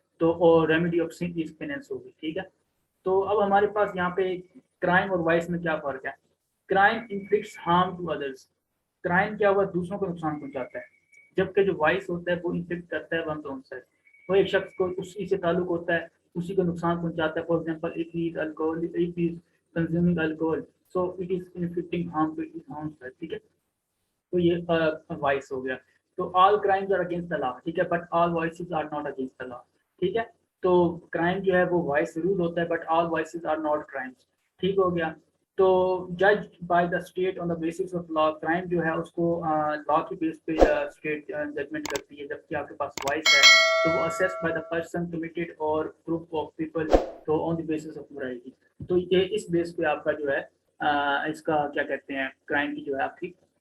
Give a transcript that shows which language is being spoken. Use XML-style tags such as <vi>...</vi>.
<ur>تو</ur> <en>remedy of sin is penance</en> <ur>ہوگی. ٹھیک ہے، تو اب ہمارے پاس یہاں پہ کرائم اور وائس میں کیا فرق ہے؟</ur> <en>Crime inflicts harm to others.</en> <ur>Crime کیا ہوا؟ دوسروں کو نقصان پہنچاتا ہے. جبکہ جو وائس ہوتا ہے وہ انفلکٹ کرتا ہے</ur> <en>One to self.</en> <ur>وہ ایک شخص کو اسی سے تعلق ہوتا ہے، اسی کو نقصان پہنچاتا ہے.</ur> <en>For example if he is consuming alcohol so it is inflicting harm to his own self.</en> <ur>ٹھیک ہے، تو یہ وائس ہو گیا. تو</ur> <en>All crimes are against the law. ٹھیک ہے، but all vices are not against the law.</en> <ur>ٹھیک ہے، تو کرائم جو ہے وہ وائس رول ہوتا ہے</ur> <en>But all vices are not crimes.</en> <ur>ٹھیک ہو گیا. تو</ur> <en>جج by the state on the basis of law,</en> <ur>crime جو ہے اس کو لا کی بیس پہ اسٹیٹ ججمنٹ کرتی ہے، جبکہ آپ کے پاس وائس ہے تو وہ</ur> <en>assess by the person committed اور group of people</en> <ur>تو</ur> <en>On the basis of morality.</en> <ur>تو یہ اس بیس پہ آپ کا جو ہے اس کا کیا کہتے ہیں کرائم کی جو ہے آپ کی</ur>